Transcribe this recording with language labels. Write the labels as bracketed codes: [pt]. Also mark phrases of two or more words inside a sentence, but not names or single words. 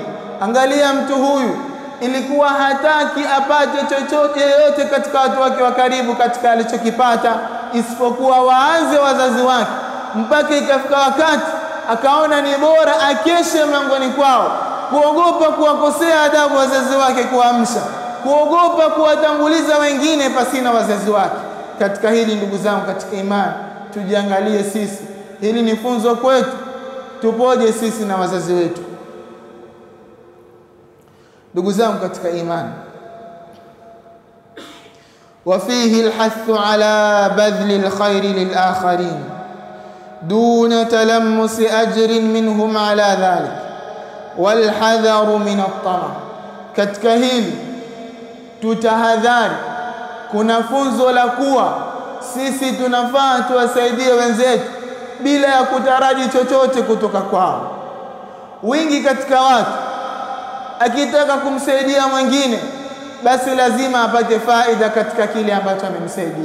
[sw] Angalia mtu huyu ilikuwa hataki apate chochote yote katika watu wake wa karibu katika alichokipata isipokuwa waanze wazazi wake, mpaka ikafika wakati akaona ni bora akeshe mlangoni kwao, kuogopa kuwakosea adabu wazazi wake, kuamsha, kuogopa kuwatanguliza wengine pasina wazazi wake. Katika hili ndugu zangu katika imani, tujiangalie sisi, hili ni funzo kwetu, tupoje sisi na wazazi wetu. ndugu zangu katika imani, [ar] وفيه الحث على بذل الخير للآخرين دون تلمس أجر منهم على ذلك والحذر من الطمع. [sw] katika hili tutahadhari, kuna funzo la kuwa sisi tunafaa tuwasaidie wenzetu bila ya kutaraji chochote kutoka kwao. Wingi katika watu akitaka kumsaidia mwingine basi lazima apate faida katika kile ambacho amemsaidia.